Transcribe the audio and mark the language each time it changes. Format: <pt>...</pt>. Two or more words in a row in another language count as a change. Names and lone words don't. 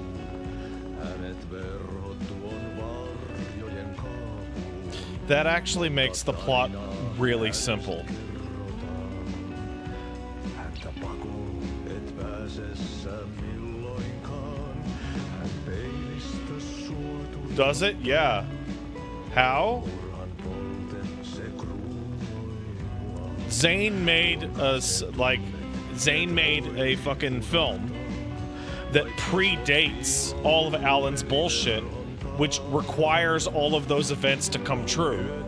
<fi>Hänet verhot tuon varjojen kaapuun.</fi> <en>That actually makes the plot really simple.</en> <fi>Häntä pakoon et pääse sä milloinkaan. Hän peilistä suotuu.</fi> <en>Does it? Yeah. How? Zane made Zane made a fucking film that predates all of Alan's bullshit, which requires all of those events to come true.</en>